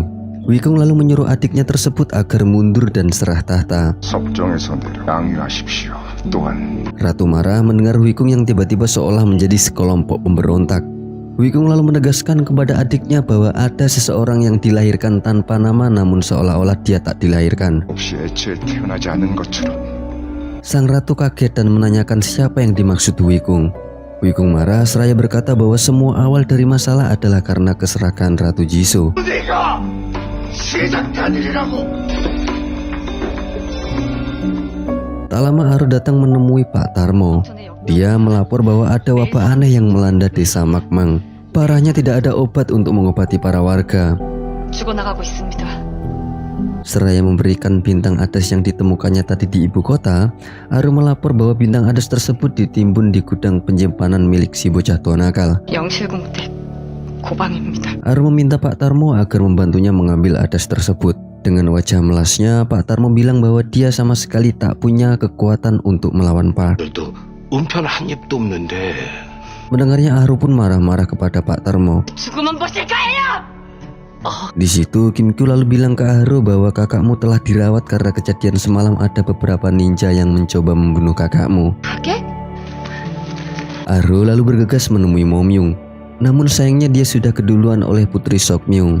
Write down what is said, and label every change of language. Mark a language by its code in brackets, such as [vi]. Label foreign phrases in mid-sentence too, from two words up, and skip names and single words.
[id] Wikung lalu menyuruh adiknya tersebut agar mundur dan serah tahta. [ko] 또한 [id] Ratu marah mendengar Wikung yang tiba-tiba seolah menjadi sekelompok pemberontak. Wikung lalu menegaskan kepada adiknya bahwa ada seseorang yang dilahirkan tanpa nama namun seolah-olah dia tak dilahirkan. [ko] 없이 애초에 태어나지 않은 것처럼 [id] Sang ratu kaget dan menanyakan siapa yang dimaksud Wikung. Wikung marah seraya berkata bahwa semua awal dari masalah adalah karena keserakahan Ratu Jisoo. [ko] 내가 시작한 일이라고. [id] Tak lama Aro datang menemui Pak Tarmo. Dia melapor bahwa ada wabah aneh yang melanda desa Makmang. Parahnya tidak ada obat untuk mengobati para warga. [ko] 죽어나가고 있습니다. [id] Seraya memberikan bintang adas yang ditemukannya tadi di ibu kota, Aro melapor bahwa bintang adas tersebut ditimbun di gudang penyimpanan milik si bocah tua nakal. [ko] 영실공댁 고방입니다. [id] Aro meminta Pak Tarmo agar membantunya mengambil adas tersebut. Dengan wajah melasnya, Pak Tarmo bilang bahwa dia sama sekali tak punya kekuatan untuk melawan Pak. [ko] 또 은편 한 입도 없는데. [id] Mendengarnya Aro pun marah-marah kepada Pak Tarmo. [ko] 죽으면 보실 거예요. [id] Di situ Kim Kyu lalu bilang ke Aro bahwa kakakmu telah dirawat karena kejadian semalam ada beberapa ninja yang mencoba membunuh kakakmu. [ko] 가게? [id] Aro lalu bergegas menemui Momyung. Namun sayangnya dia sudah keduluan oleh Putri Sokmyung.